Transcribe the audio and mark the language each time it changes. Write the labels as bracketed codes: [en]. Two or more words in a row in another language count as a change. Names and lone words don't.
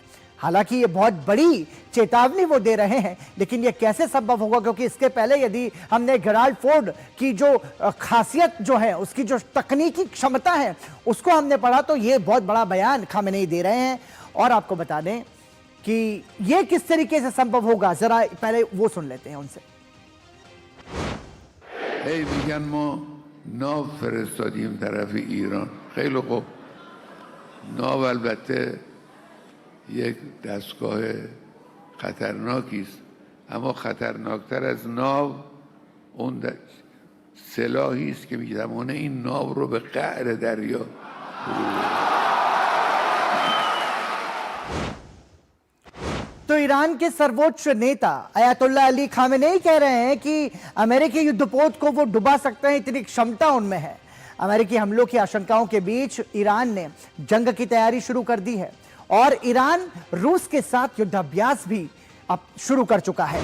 [hi] हालांकि ये बहुत बड़ी चेतावनी वो दे रहे हैं, लेकिन ये कैसे संभव होगा, क्योंकि इसके पहले यदि हमने गेराल्ड फोर्ड की जो खासियत जो है, उसकी जो तकनीकी क्षमता है, उसको हमने पढ़ा, तो ये बहुत बड़ा बयान खामेनेई दे रहे हैं। और आपको बता दें कि ये किस तरीके से संभव होगा, जरा पहले वो सुन लेते हैं उनसे। [fa] میگن ما ناو فرستادیم طرف ایران. خیلی خوب، ناو البته یک دستگاه خطرناکی است، اما خطرناکتر از ناو اون سلاحی است که میتوانه این ناو رو به قعر دریا. [hi] तो ईरान के सर्वोच्च नेता अयातुल्ला अली खामेनेई कह रहे हैं कि अमेरिकी युद्धपोत को वो डुबा सकते हैं, इतनी क्षमता उनमें है। अमेरिकी हमलों की आशंकाओं के बीच ईरान ने जंग की तैयारी शुरू कर दी है और ईरान रूस के साथ युद्धाभ्यास भी अब शुरू कर चुका है।